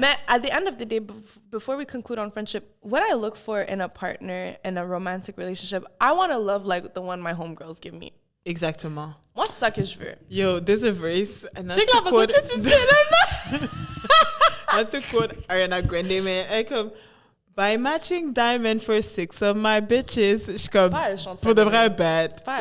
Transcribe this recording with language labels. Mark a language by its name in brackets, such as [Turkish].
[English] Mais at the end of the day, before we conclude on friendship, what I look for in a partner, in a romantic relationship, I want to love like the one my homegirls give me. [French] Exactement. Moi, c'est ça que je veux. [English] Yo, there's a verse. And [French] Check la façon que tu dis là. [English] That's to quote Ariana Grande, man. [French] Elle comme... [English] By matching diamond for 6 of my bitches. [French] Je suis comme, pour de vrai bad.